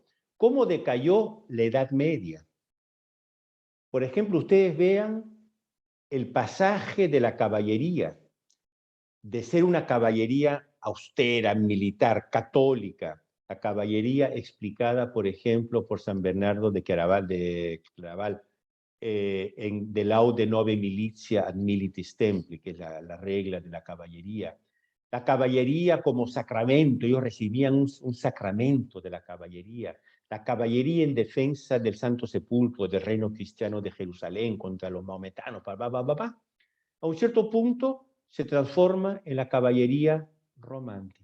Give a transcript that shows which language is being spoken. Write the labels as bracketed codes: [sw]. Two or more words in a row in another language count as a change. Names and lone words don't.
[es] ¿Cómo decayó la Edad Media? Por ejemplo, ustedes vean el pasaje de la caballería, de ser una caballería austera, militar, católica, la caballería explicada, por ejemplo, por San Bernardo de Claraval, [la] de laude nove militia ad militis templi, [es] que es la regla de la caballería. La caballería como sacramento, ellos recibían un sacramento de la caballería en defensa del Santo Sepulcro, del reino cristiano de Jerusalén contra los maometanos, a un cierto punto se transforma en la caballería romántica.